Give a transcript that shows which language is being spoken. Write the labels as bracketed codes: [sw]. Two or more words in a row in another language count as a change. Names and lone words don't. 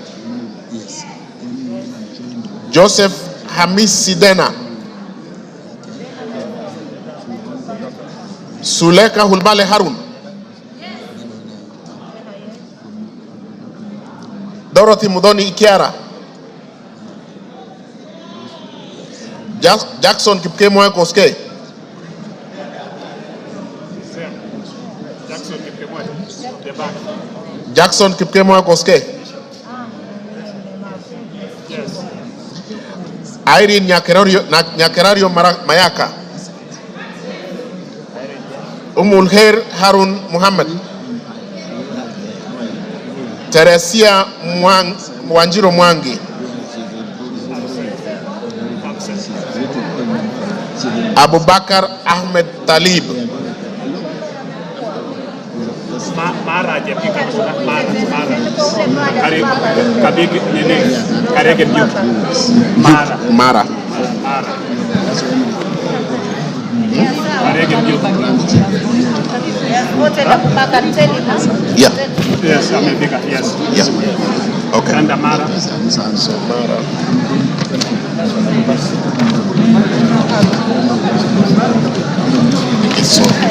[en] Joseph Hamis Sidena. Suleka Hulbale Harun. Dorothy Mudoni Ikiara. Jackson Kipkemoe Koske. Jackson Kipkemoe Koske. Irene Nyakerario Mayaka. Umulher Harun Muhammad. Teresia Wanjiro Mwangi. Abubakar Ahmed Talib. Mara Jepika Mara. Kabig Nene Karegen Duke. Mara. Karegen Duke. Yeah. Yes, America, yes. Yeah. Okay. And Mara. So.